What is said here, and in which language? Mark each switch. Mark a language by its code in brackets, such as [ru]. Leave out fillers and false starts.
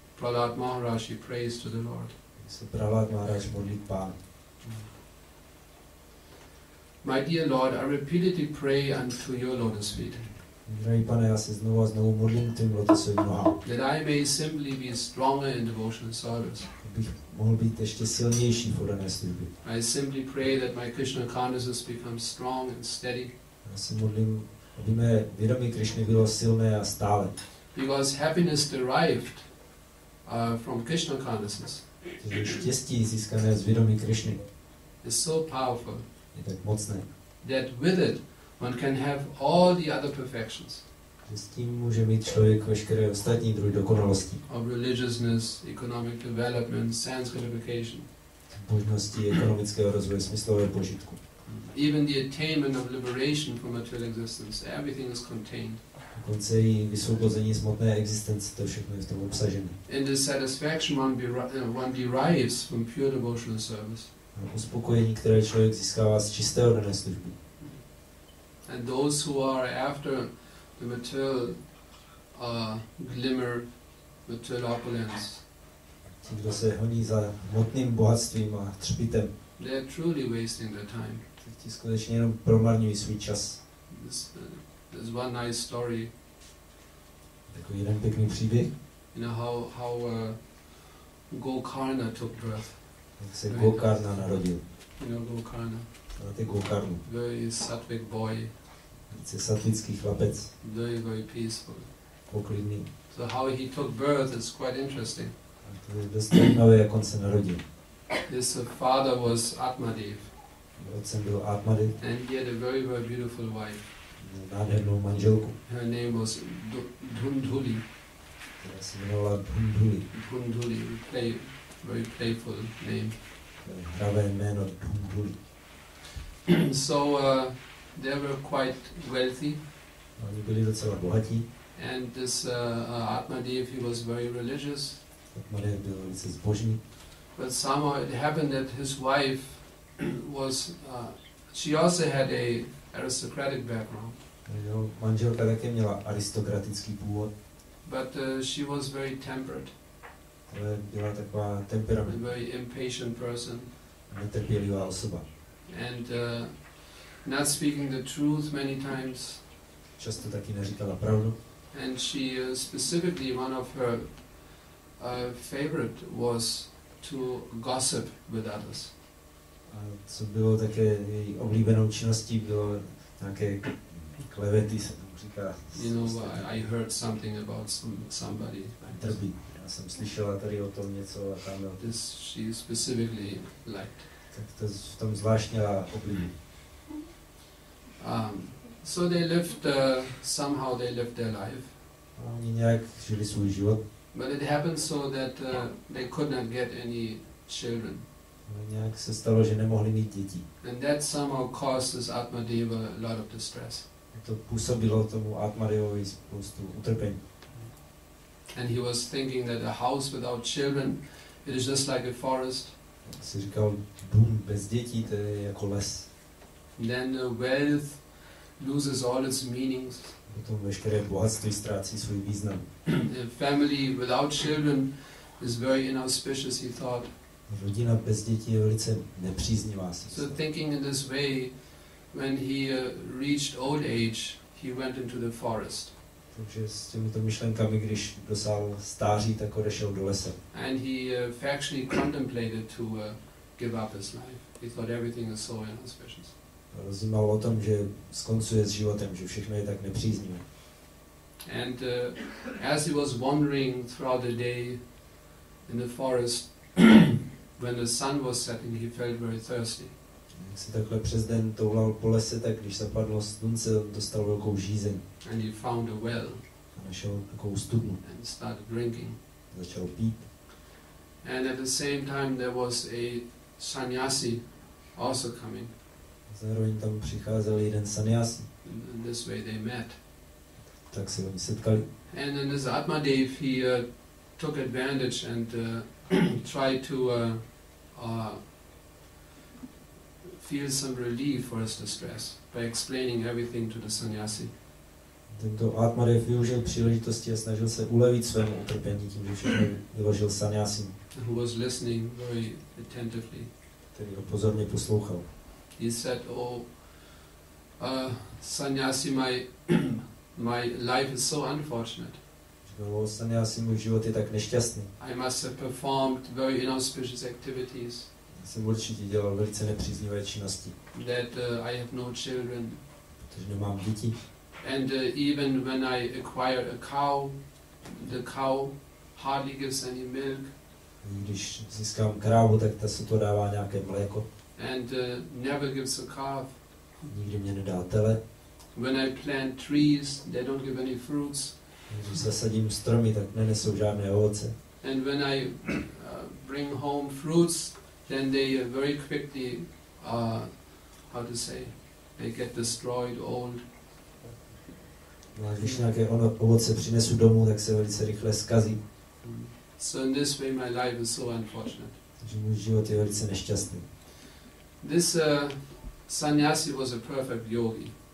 [en] Prahlad Maharaj, he prays to the Lord. [cs] Se Prahlad Maharaj modlí k Pánu. [en] My dear Lord, I repeatedly pray unto your lotus feet, [cs] Drahý Pane, já se znovu a znovu modlím k tvým lotusovým nohám, [en] that I may simply be stronger in devotional service. [cs] abych mohl být ještě silnější v oddané službě. [en] I simply pray that my Krishna consciousness becomes strong and steady, [cs] Já se modlím, aby mé vědomí Krišny bylo silné a stále. [en] because happiness derived from Krishna consciousness [cs] Protože štěstí získané z vědomí Krišny [en] is so powerful [cs] je tak mocné, [en] that with it one can have all the other perfections [cs] že s tím může mít člověk veškeré ostatní druhy dokonalosti. [en] of religiousness, economic development, sense gratification, [cs] Možnosti ekonomického rozvoje, smyslového požitku. [en] even the attainment of liberation from material existence. Everything is contained. [cs] Dokonce i vysvobození z hmotné existence, to všechno je v tom obsažené. [en] And the satisfaction one derives from pure devotional service. [cs] A uspokojení, které člověk získává z čisté oddané služby. [en] And those who are after the material glimmer, material opulence, [cs] Ti, kdo se honí za hmotným bohatstvím a třpitem, [en] they are truly wasting their time. [cs] ti skutečně jenom promarňují svůj čas. [en] There's one nice story, [cs] Takový jeden pěkný příběh, [en] you know, how Gokarna took birth. [cs] jak se Gokarna narodil. [en] You know Gokarna, [cs] Znáte Gokarnu? [en] very sattvic boy, [cs] Velice satvický chlapec, [en] very peaceful. [cs] poklidný. [en] So how he took birth is quite interesting. [cs] A to je dost zajímavé, jak on se narodil. [en] His father was Atmadev, [cs] Otcem byl Atmadev, [en] and he had a very beautiful wife. [cs] měl nádhernou manželku, [en] Her name was Dhundhuli. [cs] která se jmenovala Dhundhuli. [en] Dhundhuli, very playful name. [cs] Hravé jméno Dhundhuli. [en] So they were quite wealthy, [cs] Oni byli docela bohatí. [en] and this Atmadev, he was very religious. [cs] Atmadev byl velice zbožný. [en] But somehow it happened that his wife was, she also had a aristocratic background, [cs] Jeho manželka také měla aristokratický původ, [en] but she was very tempered, [cs] ale byla taková a temperamentní, [en] very impatient person, [cs] netrpělivá osoba. [en] and not speaking the truth many times. [cs] Často taky neříkala pravdu. [en] And she specifically, one of her favorite was to gossip with others. [cs] A co bylo také její oblíbenou činností, bylo nějaké klevety, se tomu říká. [en] You know, I heard something about somebody. Trbí. [cs] Já jsem slyšela tady o tom něco a tam [en] This she specifically liked. [cs] tak to v tom zvláštně oblíbí. [en] So they lived, somehow they lived their life. [cs] A oni nějak žili svůj život. [en] But it happened so that they could not get any children. [cs] A nějak se stalo, že nemohli mít děti. [en] And that somehow caused this Atmadeva a lot of distress. [cs] To působilo tomu Atmadevovi spoustu utrpení. [en] And he was thinking that a house without children, it is just like a forest. [cs] Si říkal, dům bez dětí, to je jako les. [en] Then wealth loses all its meanings. [cs] Potom veškeré bohatství ztrácí svůj význam. [en] A family without children is very inauspicious, he thought. [cs] Rodina bez dětí je velice nepříznivá. [en] So thinking in this way, when he reached old age, he went into the forest. [cs] Takže s těmito myšlenkami, když dosáhl stáří, tak odešel do lesa. [en] And he factually contemplated to give up his life. He thought everything is so inauspicious. [cs] Rozjímal o tom, že skoncuje s životem, že všechno je tak nepříznivé. [en] And as he was wandering throughout the day in the forest, when the sun was setting, he felt very thirsty. [cs] Jak si takhle přes den toulal po lese, tak když zapadlo slunce, dostal velkou žízeň. [en] And he found a well [cs] A našel takovou studnu. [en] and started drinking. [cs] Začal pít. [en] And at the same time there was a sannyasi also coming. [cs] Zároveň tam přicházel jeden sannyasi. [en] In this way they met. [cs] Tak se oni setkali. [en] And in this Atmadev, he took advantage and tried to feel some relief for his distress by explaining everything to the sannyasi. [cs] Tento Atmadev využil příležitosti a snažil se ulevit svému utrpení tím, že všechno vyložil sannyasím, [en] Who was listening very attentively. [cs] který ho pozorně poslouchal. [en] He said, "Oh, sannyasi, my life is so unfortunate. [cs] Říkal, sannyasi, můj život je tak nešťastný. [en] I must have performed very inauspicious activities. [cs] Jsem určitě dělal velice nepříznivé činnosti. [en] That I have no children. [cs] Protože nemám děti. [en] And even when I acquire a cow, the cow hardly gives any milk. [cs] Když získám krávu, tak ta se to dává nějaké mléko. [en] And never gives a calf. [cs] Nikdy mě nedá tele. [en] When I plant trees, they don't give any fruits. [cs] Když zasadím stromy, tak nenesou žádné ovoce. [en] And when I bring home fruits, then they very quickly, how to say, they get destroyed, old. [cs] No a když nějaké ovoce přinesu domů, tak se velice rychle zkazí. [en] So in this way my life is so unfortunate. [cs] Takže můj život je velice nešťastný. [en] This sannyasi was a perfect yogi.